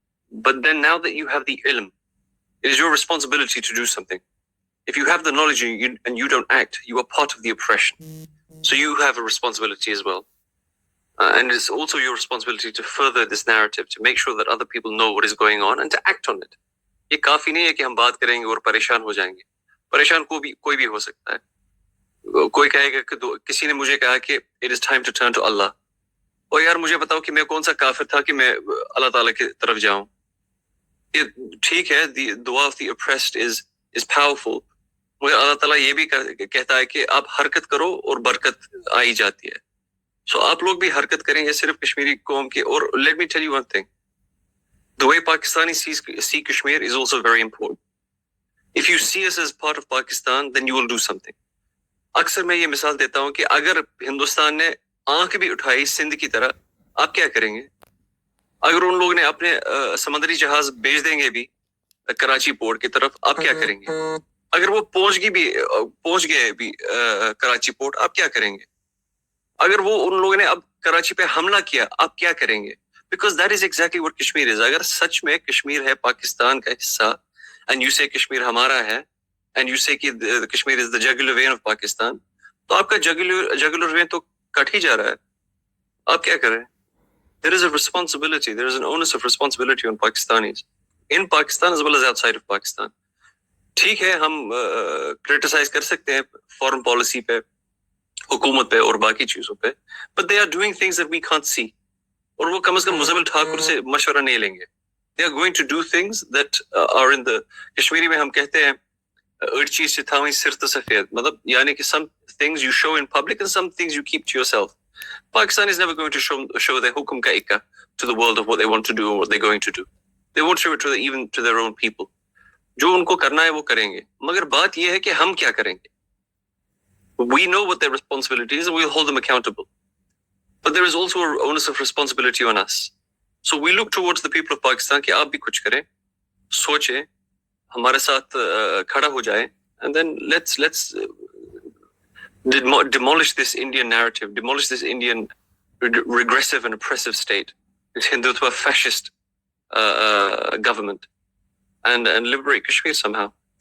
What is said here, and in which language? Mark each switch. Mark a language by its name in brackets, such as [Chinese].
[English] But then now that you have the ilm, it is your responsibility to do something. If you have the knowledge and you don't act, you are part of the oppression. So you have a responsibility as well. And it's also your responsibility to further this narrative, to make sure that other people know what is going on and to act on it. [Urdu] یہ کافی نہیں ہے کہ ہم بات کریں گے اور پریشان ہو جائیں گے. پریشان کوئی بھی ہو سکتا ہے. کوئی کہے گا کہ کسی نے مجھے کہا کہ [English] it is time to turn to Allah. [Urdu] اور یار مجھے بتاؤ کہ میں کون سا کافر تھا کہ میں اللہ تعالیٰ کی طرف جاؤں. یہ ٹھیک ہے, [English] the dua of the oppressed is powerful. [Urdu] مگر اللہ تعالیٰ یہ بھی کہتا ہے کہ آپ حرکت کرو اور برکت آئی جاتی ہے. So آپ لوگ بھی حرکت کریں گے صرف کشمیری قوم کی. [English] اور let me tell you one thing. The way Pakistanis see Kashmir is also very important. If you see us as part of Pakistan, then you will do something. [Urdu] اکثر میں یہ مثال دیتا ہوں کہ اگر ہندوستان نے آنکھ بھی اٹھائی سندھ کی طرح, آپ کیا کریں گے؟ اگر ان لوگ نے اپنے سمندری جہاز بھیج دیں گے بھی کراچی پورٹ کی طرف, آپ کیا کریں گے؟ اگر وہ پہنچ گئے بھی کراچی پورٹ, آپ کیا کریں گے؟ اگر وہ ان لوگوں نے اب کراچی پہ حملہ کیا, آپ کیا کریں گے؟ [English] Because that is exactly what Kashmir is. [Urdu] اگر سچ میں کشمیر ہے پاکستان کا حصہ, and you say کشمیر ہمارا ہے, and you say کہ Kashmir [English] is the jugular vein of Pakistan, [Urdu] تو آپ کا jugular vein تو کٹ ہی جا رہا ہے. آپ کیا کریں؟ [English] There is a responsibility, there is an onus of responsibility on Pakistanis, in Pakistan as well as outside of Pakistan. [Urdu] ٹھیک ہے, ہم criticize کر سکتے ہیں foreign policy پہ, حکومت پہ اور باقی چیزوں پہ, [English] but they are doing things that we can't see. [Urdu] اور وہ کم از کم مزمل ٹھاکر سے مشورہ نہیں لیں گے. [English] They are going to do things that are in the [Urdu] Kashmiri میں ہم کہتے ہیں [Kashmiri] اڑچی سے تھاویں سرت سفید, [Urdu] مطلب یعنی کہ [English] some things you show in public and some things you keep to yourself. Pakistan is never going to show their hukum ka ikka to the world of what they want to do or what they're going to do. They won't show it even to their own people. [Urdu] جو ان کو کرنا ہے وہ کریں گے, مگر بات یہ ہے کہ ہم کیا کریں گے. [English] We know what their responsibility is and we'll hold them accountable. But there is also an onus of responsibility on us. So we look towards the people of Pakistan [Urdu] کہ آپ بھی کچھ کریں, سوچیں, ہمارے ساتھ کھڑا ہو جائیں, [English] and then let's demolish this Indian narrative, demolish this Indian regressive and oppressive state, this Hindutva fascist government, and liberate Kashmir somehow.